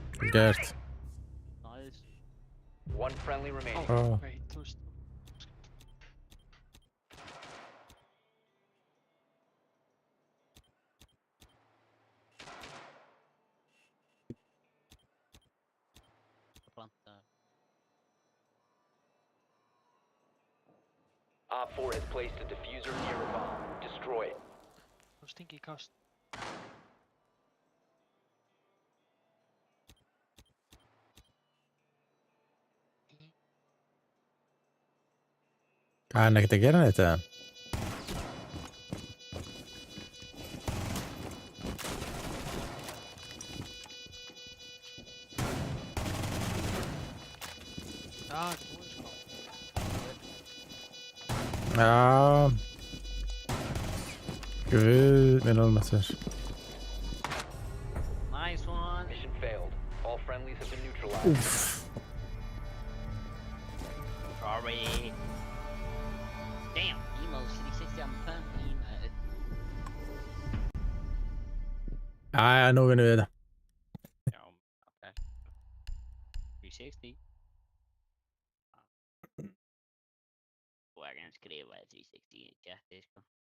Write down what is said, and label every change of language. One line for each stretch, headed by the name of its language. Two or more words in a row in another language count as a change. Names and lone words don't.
Icelandic: gert.
English: Nice. One friendly remaining. Oh. Wait,
Icelandic: þú veist. Planta.
English: Op 4 has placed a diffuser near a bomb. Destroy it.
Icelandic: Þú stingi í kast. Hvað er hann ekkert að gera neitt eða? Já, þetta er búið sko. Já. Guð minn almáttugur.
English: Nice one. Mission failed. All friendlies have been neutralized.
Icelandic: Úff.
English: Sorry. Damn, emo 360 on pump emo.
Icelandic: Jæja, nú vinnum við þetta. Já, ok. 360. Og ég kan skrifa 360 í chati, sko.